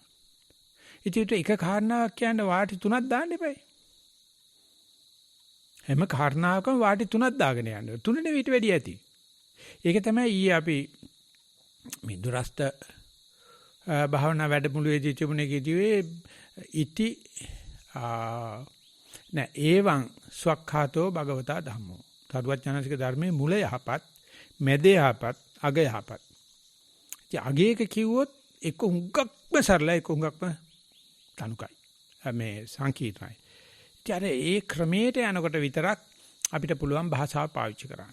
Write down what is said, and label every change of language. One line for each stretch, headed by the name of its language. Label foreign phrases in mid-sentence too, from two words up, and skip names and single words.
Sinhala: ඉතින් එක කාරණාවක් කියන්න වාටි 3ක් දාන්න එපා. හැම කාරණාවකම වාටි 3ක් දාගෙන යන්න. 3 නෙවෙයි ඊට වැඩි ඇති. ඒක තමයි ඊයේ අපි මේ දුරස්ත භාවනා වැඩමුළුවේදී තිබුණේ කිව්වේ
Pali: ඉති ඒවං ස්වක්ඛාතෝ භගවතා ධම්මෝ.
Sinhala: සරුවචනසික ධර්මයේ මුල යහපත්, මැද යහපත්, අග යහපත්. ඉතින් අගේක කිව්වොත් එක හුඟක්ම සරලයි, එක හුඟක්ම තනුකයි. මේ සංකීර්ණයි. ඉතින් ඒ ක්‍රමයට යනකොට විතරක් අපිට පුළුවන් භාෂාව පාවිච්චි කරන්න.